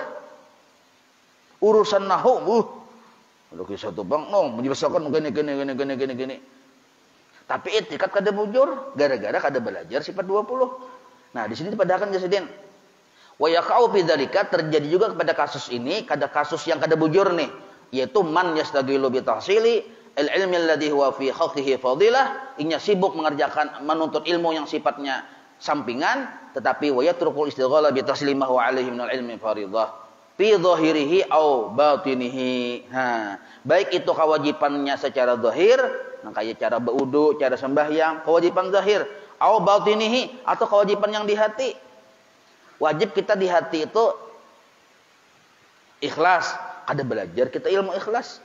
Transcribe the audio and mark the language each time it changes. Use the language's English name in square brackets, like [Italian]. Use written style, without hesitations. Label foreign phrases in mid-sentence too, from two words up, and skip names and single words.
[Indonesian] Urusan nahwu, kalau kisah tuh bang, menjelaskan gini. [Banjar] Tapi etikat kada bujur gara-gara kada belajar sifat 20. Nah, di sini dipadahkan jasidin. [Arabic] ويقع في ذلك, [Indonesian] terjadi juga kepada kasus ini, kada kasus yang kada bujur nih, yaitu [Arabic] من يشتغل بتحصيل العلم الذي هو في حقه فضيلة, [Indonesian] inya sibuk mengerjakan menuntut ilmu yang sifatnya sampingan, tetapi [Arabic] ويترك الاشتغال بتحصيل ما هو عليه من العلم فرض في ظاهره أو باطنه. [Indonesian] Baik itu kewajibannya secara zahir, nah kayak cara berwudu, cara sembahyang, kewajiban zahir, [Arabic] أو باطنه, [Indonesian] atau kewajiban yang di hati. Wajib kita di hati itu ikhlas, ada belajar kita ilmu ikhlas.